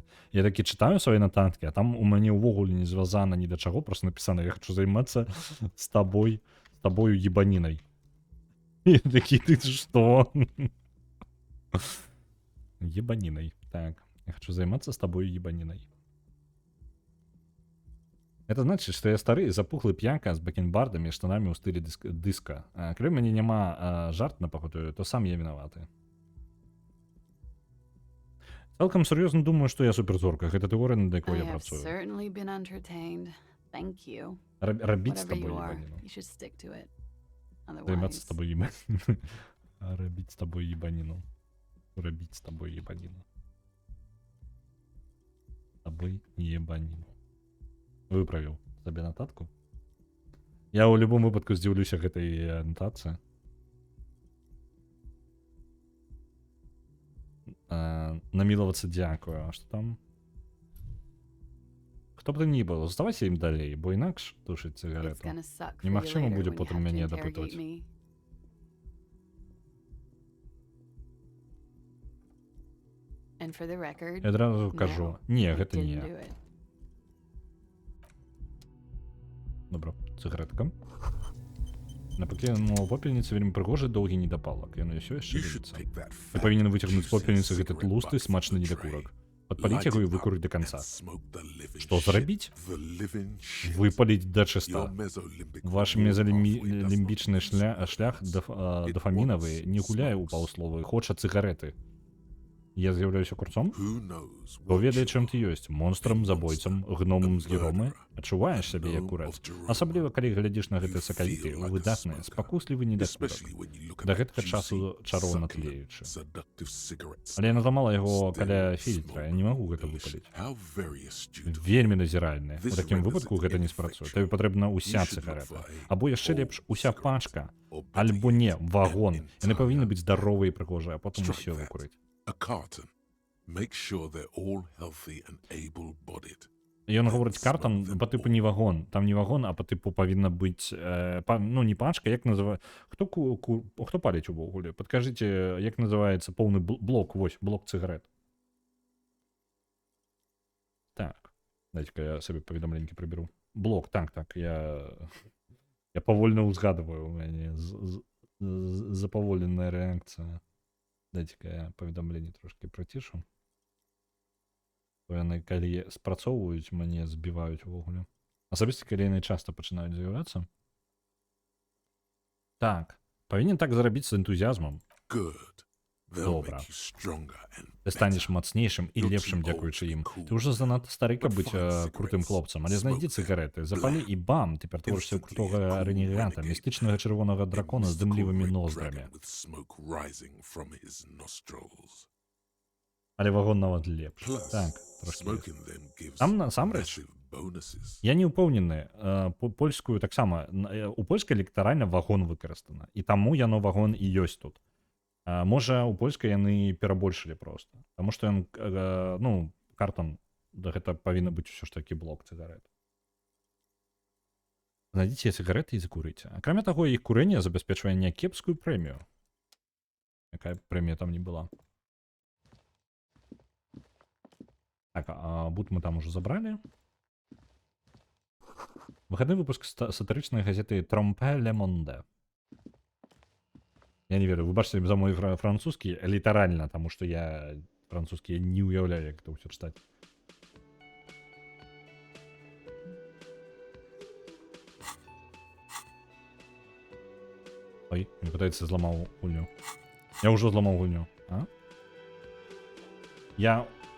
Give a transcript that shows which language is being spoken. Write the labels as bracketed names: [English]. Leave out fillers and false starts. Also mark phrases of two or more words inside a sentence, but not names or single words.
[Belarusian] Я такі чытаю свае нататкі, а там у мяне ўвогуле не звязана ні да чаго, просто напісана, я хочу займацца з табою ебанінай. Я такі, ты што? Ебанінай, так. Я хочу займацца з табою ебанінай. [Russian] Это значит, что я стары, запухлый пьянка с бакенбардами и штанами [Belarusian] ў стылі дыска. Калі ў мяне няма жарт на пахоту, то сам я вінаваты. Цалкам сур'ёзна думаю, што я суперзорка. Гэта тэорыя, над [English] I [Belarusian] якой я [English] have [Belarusian] працую. [English] certainly been entertained. Thank you. [Belarusian] Рабіць з [English] Whatever [Belarusian] табой [English] you are, [Belarusian] ебаніну. [English] you should stick to it. [Belarusian] Займацца з [English] Otherwise, [Belarusian] табой ебаніну. Рабіць з табой ебаніну. Рабіць з табой ебаніну. З табой ебаніну. Выправіў сабе нататку. Я ў любым выпадку здзіўлюся гэтай анатацыі. Намілавацца дзякую. А што там? Хто б ты ні быў, заставайся ім далей, бо інакш тушыць [English] it's [Belarusian] цыгарету. [English] gonna suck for you [Belarusian] Немагчыма [English] later [Belarusian] будзе [English] when you [Belarusian] потым [English] have to [Belarusian] мяне [English] interrogate [Belarusian] дапытваць. [English] me. And for the record, [Belarusian] Я адразу кажу, [English] no, [Belarusian] не, [English] I [Belarusian] гэта [English] didn't [Belarusian] не. [English] do it. [Belarusian] Добра, цыгаретка. На пакінуў попельніцы вельмі прыгожы доўгі недапалак. Ён ўсё яшчэ [English] You should [Belarusian] дыміцца. [English] pick that [Belarusian] Ты [English] fat, [Belarusian] павінен выцягнуць з [English] juicy [Belarusian] попельніцы гэты [English] cigarette [Belarusian] тлусты [English] butt [Belarusian] смачны [English] from the [Belarusian] недакурак. [English] tray, [Belarusian] Падпаліць [English] light [Belarusian] яго і [English] it up [Belarusian] выкурыць да [English] and [Belarusian] канца. [English] smoke the living [Belarusian] Што [English] shit, [Belarusian] зрабіць? [English] the living shit. [Belarusian] Выпаліць да [English] Your [Belarusian] чыста. [English] mesolimbic [Belarusian] Ваш [English] reward pathway does [Belarusian] мезалімбічны [English] not [Belarusian] шлях [English] It [Belarusian] дофамінавы [English] wants [Belarusian] не гуляе ў [English] smokes. [Belarusian] паўсловы, хоча цыгареты. Я з'яўляюся курцом? [English] Who knows [Belarusian] Хто [English] what [Belarusian] ведае, [English] you [Belarusian] чым [English] are? [Belarusian] ты ёсць? Монстрам, забойцам, гномам з геромы? Адчуваеш сябе як курац? Асабліва, калі глядзіш на гэты сакавіты, выдатны, спакуслівы недакурак. [English] Especially when you look at [Belarusian] Да [English] that [Belarusian] гэтага часу [English] juicy, [Belarusian] чароўна [English] succulent, [Belarusian] тлеючы. [English] seductive cigarettes. [Belarusian] Але яна зламала яго [English] Still [Belarusian] каля [English] smoke [Belarusian] фільтра, я не магу гэта [English] delish. [Belarusian] выпаліць. [English] How very astute of [Belarusian] Вельмі назіральны. У [English] This [Belarusian] такім [English] renders [Belarusian] выпадку [English] it [Belarusian] гэта не спрацуе. [English] ineffectual. [Belarusian] Табе патрэбна ўся [English] You should look [Belarusian] цыгарета. [English] for a [Belarusian] Або яшчэ [English] whole [Belarusian] лепш уся [English] cigarette. [Belarusian] пачка. [English] Or better [Belarusian] Альбо [English] yet, [Belarusian] не, [English] an [Belarusian] вагон. Яны [English] entire [Belarusian] павінны быць здаровыя і прыгожыя, а потым [English] Strike [Belarusian] усё [English] that. [Belarusian] выкурыць. [English] A carton. Make sure they're all healthy and able-bodied. [Belarusian] Ён гаворыць картам па тыпу не вагон. Там не вагон, а па тыпу павінна быць ну не пачка, як называе. Хто паліць увогуле? Падкажыце, як называецца поўны блок, вось, блок цыгарет. Так. Дайце-ка я сабе паведамленькі прыберу. Блок, так, я павольна ўзгадываю, у мяне запаволеная рэакцыя. Дайце-ка я паведамленне трошкі прыцішу. Яны калі спрацоўваюць, мяне збіваюць увогуле. Асабіста, калі яны часта пачынаюць з'яўляцца. Так, павінен так зрабіць з энтузіазмам. [English] Good. They'll [Belarusian] Добра. [English] make you stronger and [Belarusian] Ты станеш мацнейшым і лепшым дзякуючы ім. Ты ўжо занадта стары, каб быць крутым хлопцам, але знайдзі цыгареты, запалі і бам, ты ператворышся ў крутога рэнегата, містычнага чырвонага дракона з дымлівымі ноздрамі. [English] with smoke rising from his nostrils. [Belarusian] Але вагон нават лепш. [English] Plus, [Belarusian] Так, трошкі. [English] smoking them gives [Belarusian] Там насамрэч [English] massive bonuses. [Belarusian] я не ўпэўнены, польскую таксама у польскай літаральна вагон выкарыстана, і таму яно вагон і ёсць тут. Можа, у польскай яны перабольшылі проста, таму што ён ну картон, гэта павінна быць усё ж такі блок цыгарет. Знайдзіце цыгареты і закурыце. Акрамя таго, іх курэнне забяспечвае някепскую прэмію. Якая прэмія там не была. [Russian] Так, а бут мы там уже забрали. [Belarusian] Выходны выпуск сатырычнай газеты Тромпе Ле Monde. [Russian] Я не верю, [Belarusian] вы бачите за мой французский літаральна, таму што я французскі не уяўляю, як это ўсё чытаць. Ой, мне пытаецца зламаў гульню. Я ўжо зламаў гульню, а? Я...